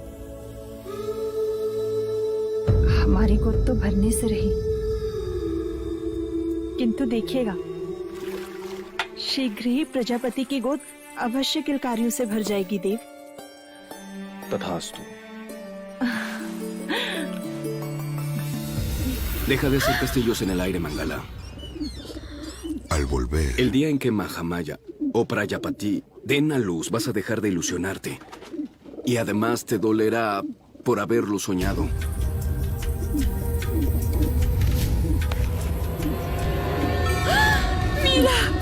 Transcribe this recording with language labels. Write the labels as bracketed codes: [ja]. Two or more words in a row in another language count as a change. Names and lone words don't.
[hi] हमारी गोद तो भरने से रही, किंतु देखिएगा शीघ्र ही प्रजापति की गोद अवश्य किलकारियों से भर जाएगी देव। तथास्तु। [es] Deja de hacer castillos en el aire, Mangala. Al volver, El día en que Mahamaya o Prayapati den a luz, vas a dejar de ilusionarte. Y además te dolerá por haberlo soñado. ¡Mira!